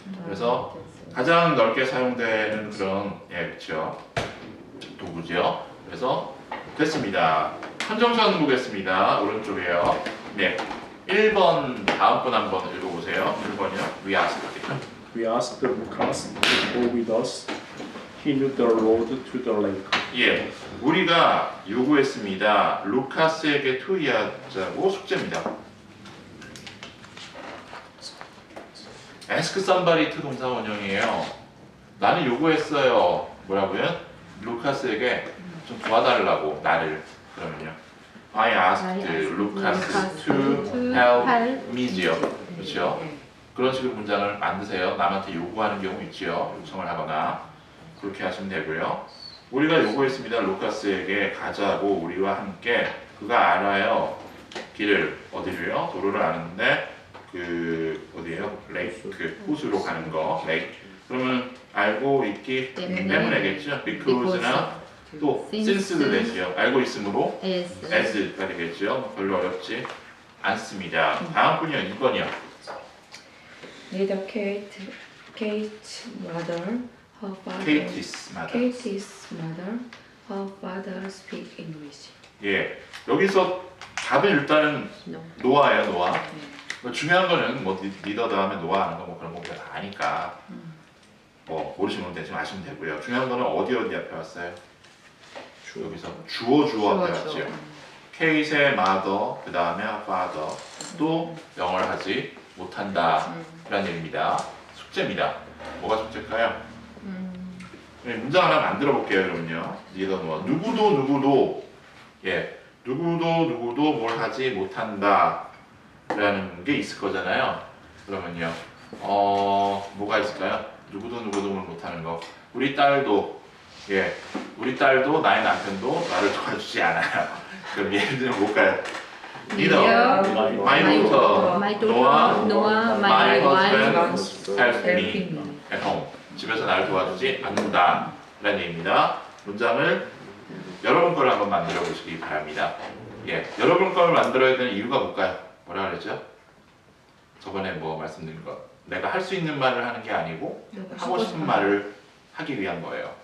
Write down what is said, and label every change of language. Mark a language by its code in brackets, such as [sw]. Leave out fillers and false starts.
[ko] 그래서 가장 넓게 사용되는 그런 그렇죠 도구죠. 그래서 됐습니다. 컨정션 보겠습니다. 오른쪽에요. 네, 1번 다음 분 한번 읽어보세요. [en] 1번이요. We asked Lucas to go with us. He knew the road to the lake. [ko] 예, 우리가 요구했습니다. 루카스에게 투이하자고 숙제입니다. ask somebody to 동사 원형이에요. 나는 요구했어요. 뭐라고요? 루카스에게 좀 도와달라고 나를. 그러면요. [en] I asked Lucas to help me지요. [ko] 그렇죠? 그런 식으로 문장을 만드세요. 남한테 요구하는 경우 있지요. 요청을 하거나 그렇게 하시면 되고요. 우리가 요구했습니다. 루카스에게 가자고 우리와 함께. 그가 알아요. 길을 어디로요? 도로를 아는데 그 어디예요? 레이크 호수로 가는 거. 레이크. 그러면 알고 있기 때문에겠죠. because나 또 since도 되지요. 알고 있으므로 as가 되겠죠. 별로 어렵지 않습니다. 다음 분이요. 2번이요. [en] Neither Kate's mother, her father, Katie's mother. Katie's mother, her father speak English. [ko] 예, 여기서 답은 일단은 [en] No. [ko] 노아예요. 노아. 중요한 거는 뭐 리더 다음에 노아 하는 거 뭐 그런 거 우리가 다 아니까 뭐 모르시면 대충 아시면 되고요. 중요한 거는 어디 앞에 왔어요? 여기서 주어 앞에 왔죠. 케이트의 mother, 그 다음에 father, 또 영어를 하지 못한다 라는 얘기입니다. 숙제입니다. 뭐가 숙제일까요? 문장 하나 만들어 볼게요. 그러면요. 리더 노아. 누구도 예, 누구도 뭘 하지 못한다 라는 게 있을 거잖아요. 그러면요. 뭐가 있을까요? 누구도 뭘 못하는 거. 우리 딸도 나의 남편도 나를 도와주지 않아요. 그럼 예를 들면 뭘까요? [en] 리더, my daughter, Noah, my husband help me at home. [ko] 집에서 나를 도와주지 않는다 라는 얘기입니다. 문장을 여러분 걸 한번 만들어 보시기 바랍니다. 예, 여러분 걸 만들어야 되는 이유가 뭘까요? 뭐라 그랬죠? 저번에 뭐 말씀드린 거. 내가 할 수 있는 말을 하는 게 아니고 하고 싶은 말을 하기 위한 거예요.